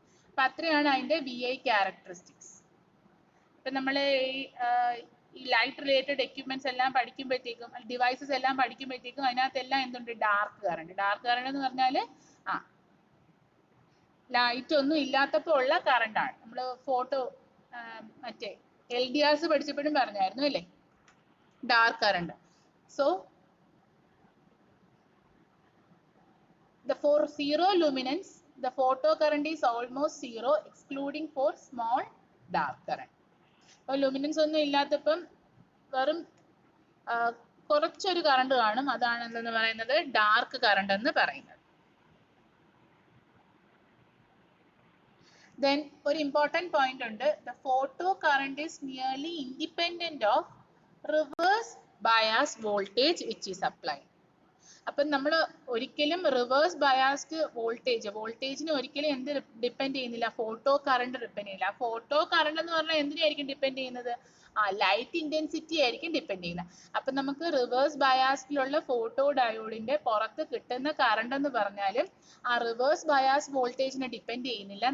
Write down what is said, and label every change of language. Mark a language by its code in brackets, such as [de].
[ml] അപ്പൊ അത്രയാണ് അതിന്റെ VI ക്യാരക്ടറിസ്റ്റിക്സ്. ഇപ്പൊ നമ്മൾ ഈ ലൈറ്റ് റിലേറ്റഡ് എക്യുപ്മെന്റ്സ് എല്ലാം പഠിക്കുമ്പോഴത്തേക്കും, ഡിവൈസസ് എല്ലാം പഠിക്കുമ്പോഴത്തേക്കും അതിനകത്തെല്ലാം എന്തുണ്ട്, ഡാർക്ക് കറണ്ട്. ഡാർക്ക് കറണ്ട് എന്ന് പറഞ്ഞാൽ ലൈറ്റ് ഒന്നും ഇല്ലാത്തപ്പോൾ ഉള്ള കറണ്ട് ആണ്. നമ്മൾ ഫോട്ടോ മറ്റേ LDRs പഠിച്ചപ്പോഴും പറഞ്ഞായിരുന്നു അല്ലേ, dark current. [en] So for zero luminance the photo current is almost zero excluding for small dark current. [ml] അപ്പോൾ ലുമിനൻസ് ഒന്നും ഇല്ലാത്തപ്പം വെറും കുറച്ചൊരു കറണ്ട് കാണും. അതാണ് എന്തെന്ന് പറയുന്നത്, ഡാർക്ക് കറണ്ട് എന്ന് പറയുന്നത്. [en] Then [ml] ഒരു ഇമ്പോർട്ടൻറ്റ് പോയിന്റ് ഉണ്ട്, [en] the photo current is nearly independent of reverse bias voltage which is applied. [ml] അപ്പം നമ്മൾ ഒരിക്കലും റിവേഴ്സ് ബയാസ്ഡ് വോൾട്ടേജിന് ഒരിക്കലും എന്ത് ഡിപ്പെൻഡ് ചെയ്യുന്നില്ല, ഫോട്ടോ കറണ്ട് ഡിപ്പെൻഡ് ചെയ്യുന്നില്ല. ഫോട്ടോ കറണ്ട് എന്ന് പറഞ്ഞാൽ എന്തിനായിരിക്കും ഡിപ്പെൻഡ് ചെയ്യുന്നത്, ലൈറ്റ് ഇന്റൻസിറ്റി ആയിരിക്കും ഡിപ്പെൻഡ് ചെയ്യുന്നത്. അപ്പം നമുക്ക് റിവേഴ്സ് ബയാസ്ഡിലുള്ള ഫോട്ടോ ഡയോഡിന്റെ പുറത്ത് കിട്ടുന്ന കറണ്ട് എന്ന് പറഞ്ഞാൽ ആ റിവേഴ്സ് ബയാസ് വോൾട്ടേജിനെ ഡിപ്പെൻഡ് ചെയ്യുന്നില്ല.